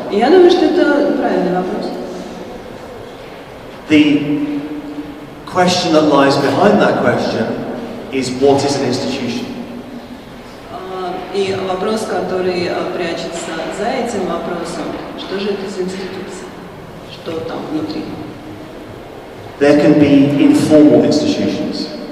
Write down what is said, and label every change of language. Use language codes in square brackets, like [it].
[ru] И я думаю, что это правильный вопрос. [en] The question that lies behind that question is, what is an institution? [ru] И вопрос, который прячется за этим вопросом, что же это за институция, что там внутри? [en] There can be informal institutions.